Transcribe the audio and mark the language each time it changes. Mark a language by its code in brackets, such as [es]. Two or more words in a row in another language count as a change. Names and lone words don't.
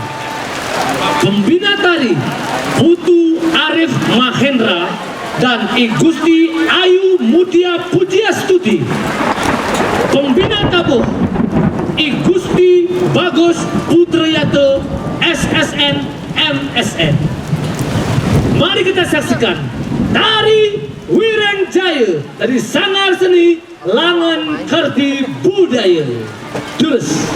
[id] Pembina tari Putu Arif Mahendra dan I Gusti Ayu Mutia Pujiastuti. Pembina tabuh I Gusti Bagus Putrayata SSN MSN. Mari kita saksikan tari Wireng Jaya dari Sanggar Seni Langan Kerti Budaya. Terus.